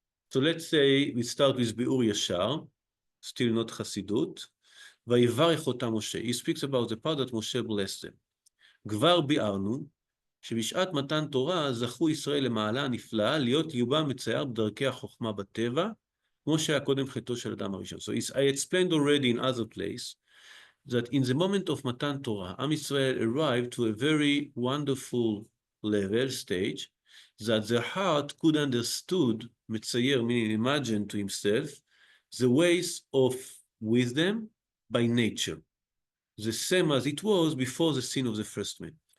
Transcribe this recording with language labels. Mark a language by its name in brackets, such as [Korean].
[English] So let's say we start with Biur Yashar, still not Chassidut. [Hebrew] ויברך אותם משה. [English] He speaks about the part that Moshe blessed them. [Hebrew] כבר ביארנו שבשעת מתן תורה זכו ישראל למעלה הנפלאה להיות ליבם מצייר בדרכי החוכמה בטבע, כמו שהיה קודם חטאו של אדם הראשון. [English] So I explained already in other place that in the moment of Matan Torah, Am Yisrael arrived to a very wonderful level, stage, that their heart could understood, metzayer, meaning imagine to himself, the ways of wisdom by nature, the same as it was before the sin of the first man.